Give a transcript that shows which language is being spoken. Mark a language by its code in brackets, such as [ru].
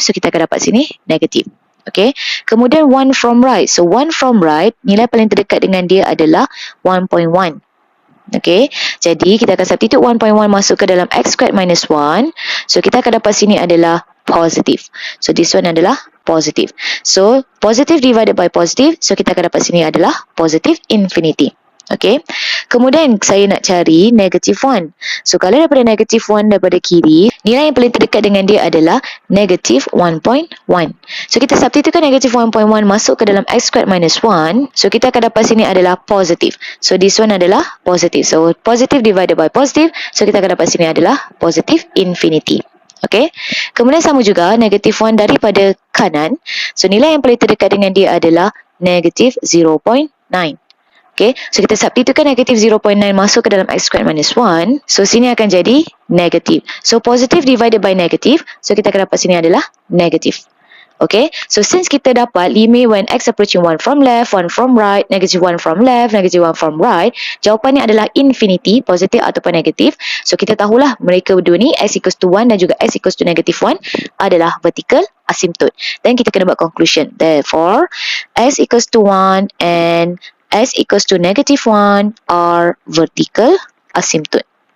[ms] So kita akan dapat sini negatif. Okay, kemudian 1 from right. So 1 from right, nilai paling terdekat dengan dia adalah 1.1. Okay, jadi kita akan substitute 1.1 masuk ke dalam x squared minus 1. So kita akan dapat sini adalah positif. [en] So this one [ms] adalah positif. [en] So positive divided by positive. [ms] So kita akan dapat sini adalah positif infinity. Okay, kemudian saya nak cari negative 1. So kalau daripada negative 1 daripada kiri, nilai yang paling terdekat dengan dia adalah negative 1.1. So kita substitutekan negative 1.1 masuk ke dalam x squared minus 1. So kita akan dapat sini adalah positif. [en] So this one [ms] adalah positif. [en] So positive divided by positive. [ms] So kita akan dapat sini adalah positif infinity. Okay, kemudian sama juga negative 1 daripada kanan. So nilai yang paling terdekat dengan dia adalah negative 0.9. Okay, so kita substitutekan negative 0.9 masuk ke dalam x squared minus 1. So sini akan jadi negatif. [en] So positive divided by negative. [ms] So kita akan dapat sini adalah negatif. Okay, so since kita dapat limit when x approaching 1 from left, 1 from right, negative 1 from left, negative 1 from right, jawapannya adalah infinity, positif ataupun negatif. So kita tahulah mereka berdua ni x equals to 1 dan juga x equals to negative 1 adalah vertical asymptote. Dan kita kena buat conclusion. [en] Therefore, x equals to 1 and x equals to negative 1 are vertical asymptote.